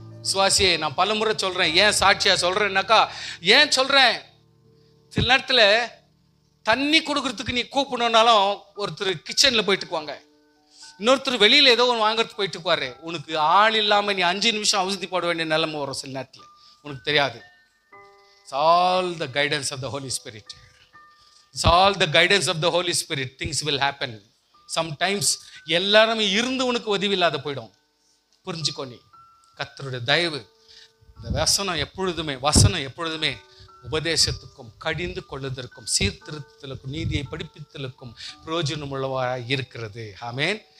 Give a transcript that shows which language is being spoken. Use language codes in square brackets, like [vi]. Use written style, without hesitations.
[ta] சுவாசியே, நான் பலமுறை சொல்றேன். ஏன் சாட்சியா சொல்றேன்னாக்கா, ஏன் சொல்றேன், சில நேரத்தில் தண்ணி கொடுக்கறதுக்கு நீ கூப்பிடணும்னாலும் ஒருத்தர் கிச்சன்ல போயிட்டுக்குவாங்க, இன்னொருத்தர் வெளியில ஏதோ ஒன்று வாங்கறதுக்கு போயிட்டுக்குவாரு. உனக்கு ஆள் இல்லாம நீ 5 நிமிஷம் அவதிப்பட வேண்டிய நிலைமை வரும் சில நேரத்தில். உனக்கு தெரியாது. [en] It's all the guidance of the Holy Spirit. It's all the guidance of the Holy Spirit. Things will happen. [ta] Sometimes எல்லாருமே இருந்து உனக்கு உதவி இல்லாத போயிடும். புரிஞ்சுக்கோ. நீ கர்த்தருடைய தயவு, இந்த வசனம் எப்பொழுதுமே உபதேசத்துக்கும் கடிந்து கொள்ளுதற்கும் சீர்திருத்தலுக்கும் நீதியை படிப்பித்தலுக்கும் பிரயோஜனம் உள்ளவாக இருக்கிறது. ஆமேன்.